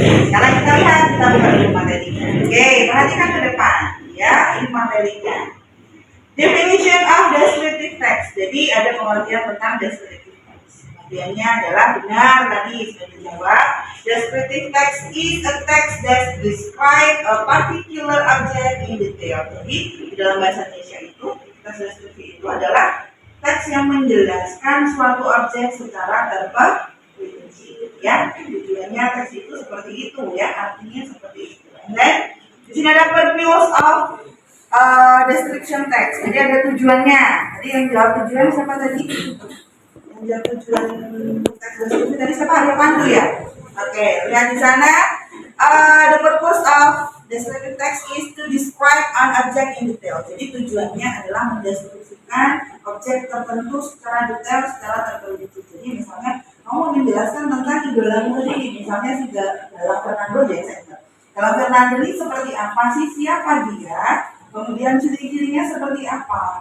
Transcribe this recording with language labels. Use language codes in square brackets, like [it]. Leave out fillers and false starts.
[id] Sekarang kita lihat, kita buka dulu materinya. Oke, perhatikan ke depan ya, ini materinya. [en] Definition of descriptive text. [id] Jadi ada pengertian tentang [en] descriptive text. [id] Pengertiannya adalah benar tadi sudah dijawab. [en] Descriptive text is a text that describe a particular object in detail. [id] Jadi di dalam bahasa Indonesia itu teks deskriptif itu adalah teks yang menjelaskan suatu objek secara terperinci. Ya, tujuannya teks itu seperti itu ya, artinya seperti itu. Dan di sini ada [en] purpose of description text. [id] Jadi ada tujuannya. Tadi yang jawab tujuan siapa tadi? Yang jawab tujuan teks deskripsi tadi siapa? Arya Pandu ya. Oke, lihat di sana. [en] The purpose of descriptive text is to describe an object in detail. [id] Jadi tujuannya adalah mendeskripsikan objek tertentu secara detail, secara terperinci. Jadi misalnya mau menjelaskan tentang idolamu tadi, misalnya si Galang Fernando Jackson. Galang Fernando ini seperti apa sih? Siapa dia? Kemudian ciri-cirinya seperti apa?